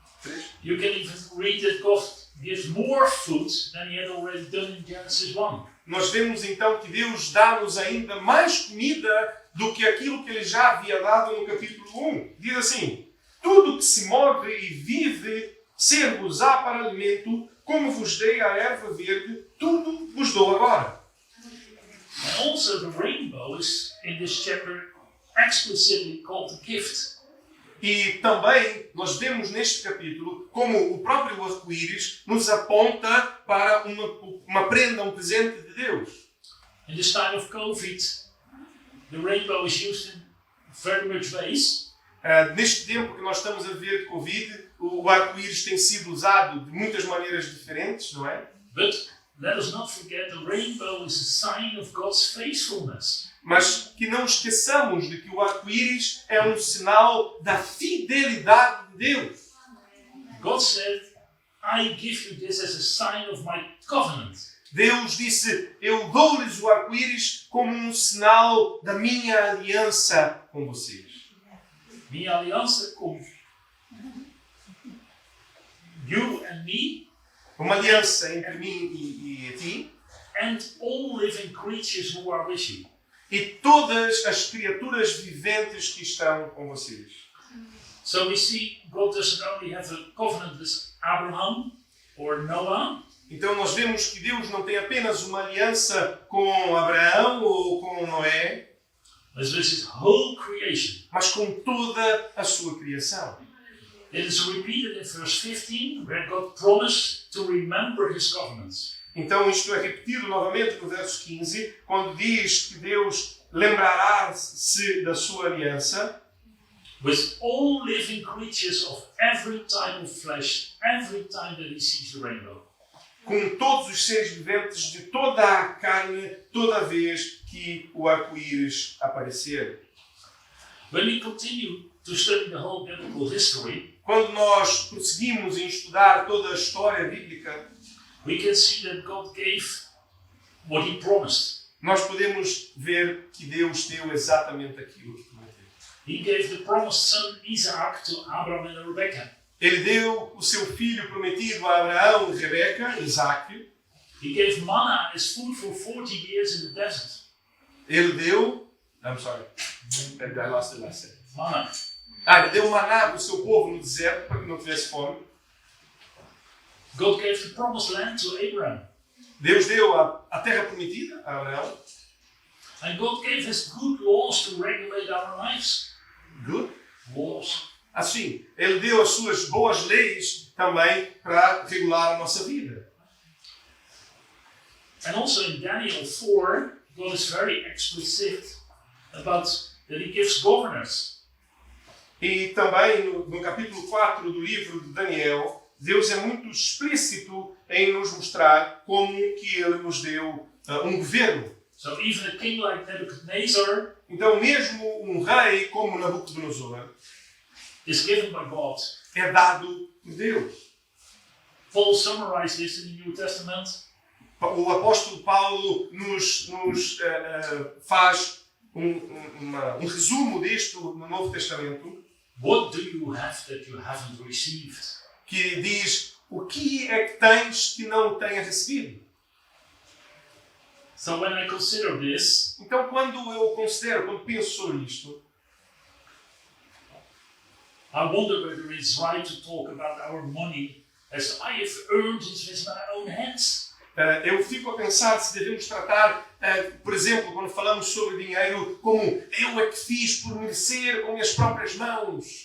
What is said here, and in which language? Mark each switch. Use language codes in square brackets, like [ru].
[en] 3? you can even read that God gives more food than he had already done in Genesis 1. [pt] Nós vemos então que Deus dá-nos ainda mais comida do que aquilo que Ele já havia dado no capítulo 1. Diz assim: Tudo que se move e vive, ser-vos-á para alimento, como vos dei a erva verde, tudo vos dou agora. [en] And also the rainbow is in this chapter explicitly called a gift. [pt] E também nós vemos neste capítulo como o próprio arco-íris nos aponta para uma prenda, um presente de Deus. [en] In this time of COVID, the rainbow is used in very much ways. [pt] Neste tempo que nós estamos a viver de Covid, o arco-íris tem sido usado de muitas maneiras diferentes, não é? [en] But let us not forget the rainbow is a sign of God's faithfulness. [pt] Mas que não esqueçamos de que o arco-íris é um sinal da fidelidade de Deus. [en] God said, I give you this as a sign of my covenant. [pt] Deus disse: Eu dou-lhes o arco-íris como um sinal da minha aliança com vocês. Minha aliança com [en] you and me, [pt] Uma aliança entre mim e ti, [en] and all living creatures who are with you. [pt] e todas as criaturas viventes que estão com vocês. [en] So we see God doesn't only have a covenant with Abraham or Noah, [pt] Então nós vemos que Deus não tem apenas uma aliança com Abraão ou com Noé, [en] but with his whole creation. [pt] mas com toda a sua criação. [en] It is repeated in verse 15, where God promised to remember his covenants. [pt] Então isto é repetido novamente no verso 15, quando diz que Deus lembrará-se da sua aliança [en] With all living creatures of every type of flesh, every time that he sees the rainbow. [pt] com todos os seres viventes de toda a carne, toda vez que o arco-íris aparecer. [en] When we continue to study the whole biblical history, [pt] quando nós prosseguimos em estudar toda a história bíblica, [en] we can see that God gave what He promised. [pt] nós podemos ver que Deus deu exatamente aquilo que prometeu. [en] He gave the promised son Isaac to Abraham and Rebekah. [pt] Ele deu o seu filho prometido a Abraão e Rebeca, Isaac. [en] He gave manna as food for 40 years in the desert. [pt] Ele deu... [en] I'm sorry. I lost the last sentence. Manna. [pt] Ele deu maná para o seu povo no deserto para que não tivesse fome. [en] God gave the promised land to Abraham. [pt] Deus deu a terra prometida a Abraão. [en] And God gave us good laws to regulate our lives. Good. Laws. [pt] Assim, Ele deu as suas boas leis também para regular a nossa vida. [en] And also in Daniel 4, God is very explicit about that He gives governors. [pt] E também no capítulo 4 do livro de Daniel, Deus é muito explícito em nos mostrar como que Ele nos deu um governo. [en] So even a king like Nebuchadnezzar [pt] Então mesmo um rei como Nabucodonosor [en] is given by God. [pt] é dado por Deus. [en] Paul summarized this in the New Testament. [pt] O apóstolo Paulo nos faz um resumo disto no Novo Testamento, [en] What do you have that you haven't received? [pt] que diz: o que é que tens que não tenhas recebido? [en] So when I consider this, [pt] Então quando penso sobre isto, [en] I wonder whether it's right to talk about our money as I have earned it with my own hands. [pt] eu fico a pensar se devemos tratar, por exemplo, quando falamos sobre dinheiro, como eu é que fiz por merecer com minhas próprias mãos.